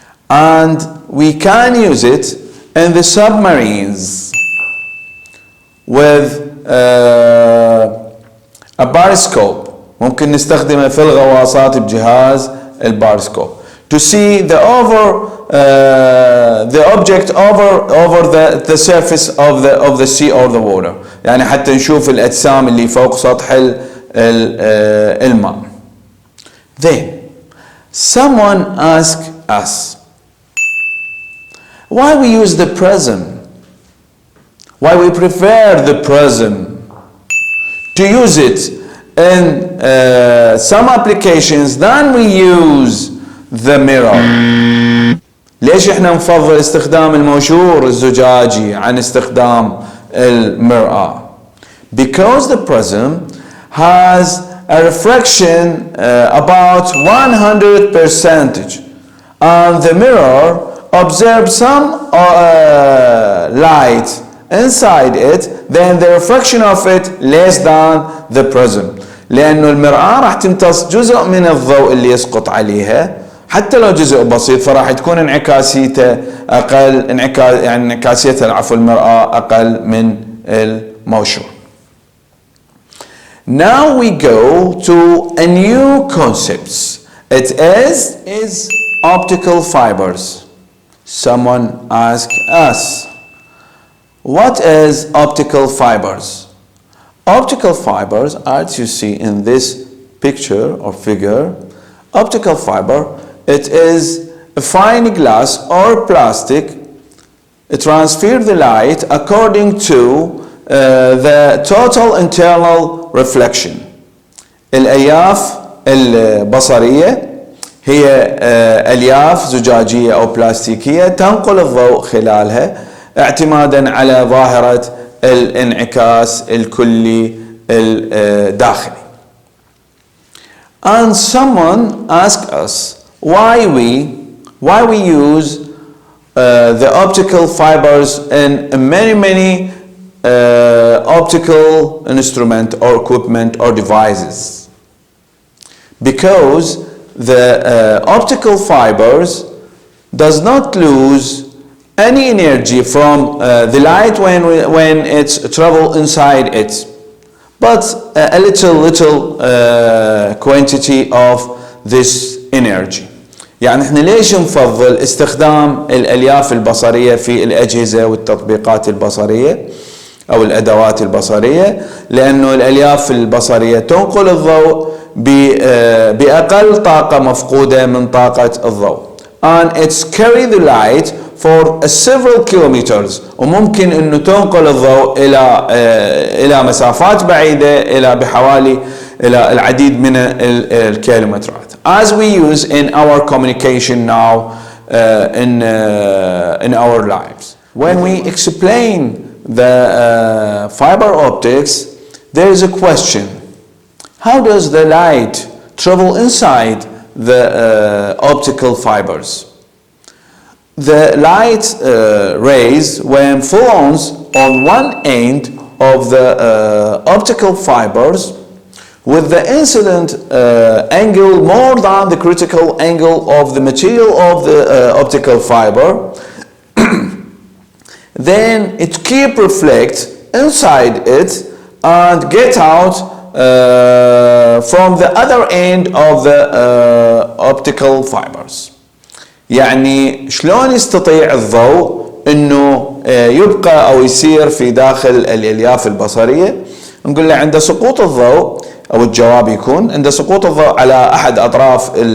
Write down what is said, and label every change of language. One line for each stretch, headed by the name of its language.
English: And we can use it in the submarines with a periscope.
Arabic: ممكن نستخدمه في الغواصات بجهاز البارسكوب
English: to see the object over the surface of the sea or the water.
Arabic: يعني حتى نشوف الأجسام اللي فوق سطح الماء.
English: Then someone asked us why we use the prism, why we prefer the prism to use it in some applications than we use the mirror.
Arabic: ليش احنا نفضل استخدام المنشور الزجاجي عن استخدام المرآة?
English: Because the prism has a refraction about 100%, and the mirror observes some light inside it, then the refraction of it less than the prism.
Arabic: لأنه المرآة راح تمتص جزء من الضوء اللي يسقط عليها حتى لو جزء بسيط، فراح تكون انعكاسيته أقل، يعني انعكاسيتها العفو المرآة أقل من المنشور.
English: Now we go to a new concept. It is optical fibers. Someone asked us, What is optical fibers? Optical fibers, as you see in this picture or figure, optical fiber, it is a fine glass or plastic. It transfers the light according to the total internal reflection.
Arabic: الألياف البصرية هي ألياف زجاجية أو بلاستيكية تنقل الضوء خلالها اعتمادا على ظاهرة الانعكاس الكلي الداخلي.
English: And someone asked us why we use the optical fibers in many optical instrument or equipment or devices. Because the optical fibers does not lose any energy from the light when it's travel inside it, but a little quantity of this energy.
Arabic: يعني احنا ليش نفضل استخدام الألياف البصرية في الأجهزة والتطبيقات البصرية أو الأدوات البصرية؟ لأنه الألياف البصرية تنقل الضوء بأقل طاقة مفقودة من طاقة الضوء.
English: And it's carry the light for several kilometers.
Arabic: وممكن إنه تنقل الضوء إلى مسافات بعيدة إلى العديد من الكيلومترات.
English: As we use in our communication now in our lives. When we explain the fiber optics, there is a question. How does the light travel inside the optical fibers? The light rays, when falls on one end of the optical fibers, with the incident angle more than the critical angle of the material of the optical fiber, then it keep reflect inside it and get out from the other end of the optical fibers.
Arabic: يعني شلون يستطيع الضوء انه يبقى او يسير في داخل الالياف البصرية؟ نقول له عند سقوط الضوء، او الجواب يكون عند سقوط الضوء على احد اطراف